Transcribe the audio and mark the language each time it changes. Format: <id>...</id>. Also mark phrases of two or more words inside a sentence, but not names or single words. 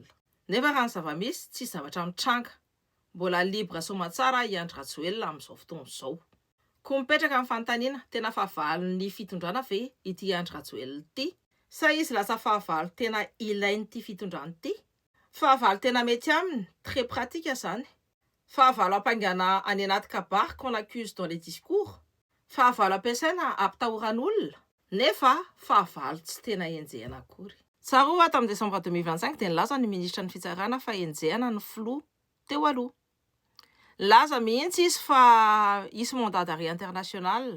<mg>Nefa raha ny zava-misy tsy zavatra mitranga. Mbola libre somatsara i Andry-Rajoelina amin'izao fotoana izao. Koa mipetraka amin'ny fanontaniana tena fahavalon'ny fitondrana ve ity Andry-Rajoelina ity? Sa izy lasa fahavalo tena ilain'ity fitondrana ity? Fahavalo tena mety aminy,</mg> <fr>très pratique</fr> <mg>zany. Fahavalo ampangana any anaty kabary</mg> <fr>qu'on accuse dans les discours.</fr> <mg>Fahavalo ampiasaina ampitahoran'olona. Nefa fahavalo tsy tena enjehana akory. Tsaroa tamin'ny décembre 2025 dia nilaza ny ministra ny fitsarana fa enjehana ny filoha teo aloha. Laza mihitsy izy fa isy</mg> <fr>mandat d'arrêt international.</fr>